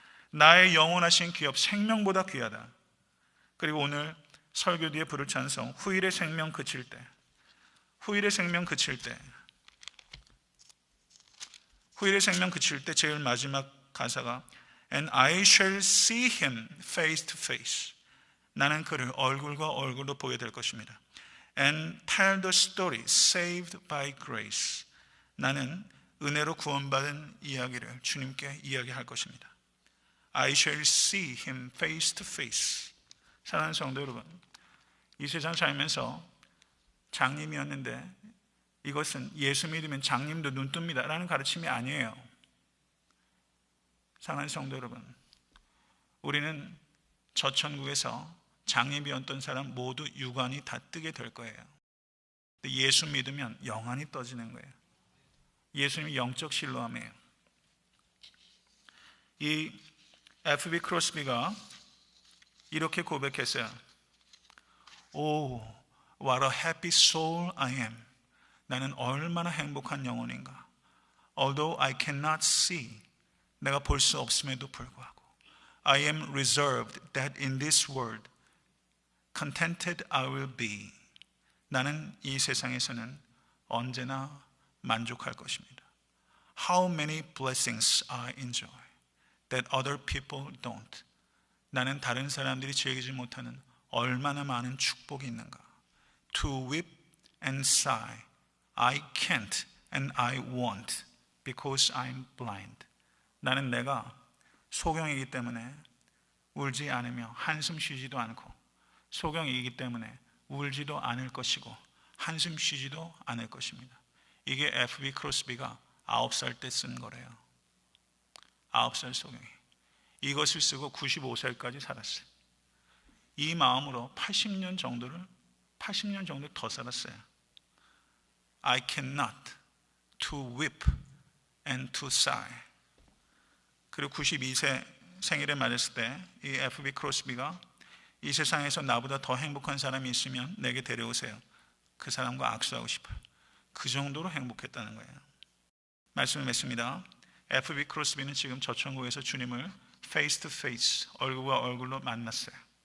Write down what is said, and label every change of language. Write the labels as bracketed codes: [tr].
[ko] 나의 영원하신 기업 생명보다 귀하다. 그리고 오늘 설교 뒤에 부를 찬송 후일의 생명 그칠 때, 후일의 생명 그칠 때, 후일의 생명 그칠 때 제일 마지막 가사가 [en] And I shall see him face to face. [ko] 나는 그를 얼굴과 얼굴로 보게 될 것입니다. [en] And tell the story saved by grace. [ko] 나는 은혜로 구원받은 이야기를 주님께 이야기할 것입니다. [en] I shall see him face to face. [ko] 사랑하는 성도 여러분, 이 세상 살면서 장님이었는데 이것은 예수 믿으면 장님도 눈 뜹니다 라는 가르침이 아니에요. 사랑하는 성도 여러분, 우리는 저 천국에서 장님이었던 사람 모두 유관이 다 뜨게 될 거예요. 예수 믿으면 영안이 떠지는 거예요. 예수님이 영적 실로함이에요. 이 F.B. 크로스비가 이렇게 고백했어요. [en] Oh, what a happy soul I am. [ko] 나는 얼마나 행복한 영혼인가. [en] Although I cannot see. [ko] 내가 볼 수 없음에도 불구하고. [en] I am reserved that in this world contented I will be. [ko] 나는 이 세상에서는 언제나 만족할 것입니다. [en] How many blessings I enjoy that other people don't. [ko] 나는 다른 사람들이 즐기지 못하는 얼마나 많은 축복이 있는가. [en] To weep and sigh. I can't and I won't because I'm blind. [ko] 나는 내가 소경이기 때문에 울지 않으며 한숨 쉬지도 않고 소경이기 때문에 울지도 않을 것이고 한숨 쉬지도 않을 것입니다. 이게 F.B. 크로스비가 9살 때 쓴 거래요. 9살 소경이. 이것을 쓰고 95살까지 살았어요. 이 마음으로 80년 정도 더 살았어요. [en] I cannot to weep and to sigh. [ko] 그리고 92세 생일에 맞았을 때 이 F.B. 크로스비가 이 세상에서 나보다 더 행복한 사람이 있으면 내게 데려오세요. 그 사람과 악수하고 싶어요. 그 정도로 행복했다는 거예요. 말씀을 맺습니다. F.B. 크로스비는 지금 저 천국에서 주님을 [en] face to face, [ko] 얼굴과 얼굴로 만났어요.